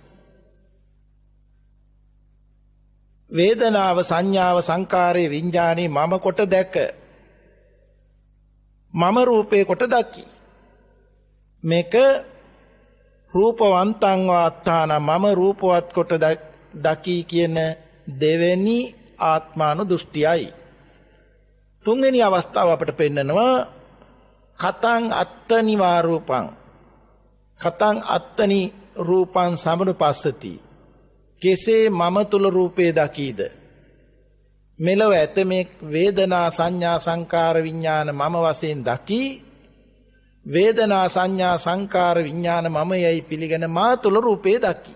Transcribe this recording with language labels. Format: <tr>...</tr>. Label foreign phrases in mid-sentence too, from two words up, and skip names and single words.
<si>වේදනාව, සංඥාව, සංකාරය, විඥානේ මම කොට දැක මම රූපේ කොට දකි. මේක</si> <pi>රූපවන්තං වාත්තාන</pi> <si>මම රූපවත් කොට දකි කියන දෙවෙනි ආත්මානු දෘෂ්ටියයි. තුන්වෙනි අවස්ථාව අපිට පෙන්නනවා</si> <pi>කතං අත්තනි වා රූපං කතං අත්තනි රූපං සමනුපස්සති.</pi> <si>කෙසේ මම තුල රූපේ දකීද? මෙලව ඇතමෙක් වේදනා, සංඥා, සංකාර, විඥාන මම වශයෙන් දකි. වේදනා, සංඥා, සංකාර, විඥාන මම යයි පිළිගෙන මා තුල රූපේ දකි.</si>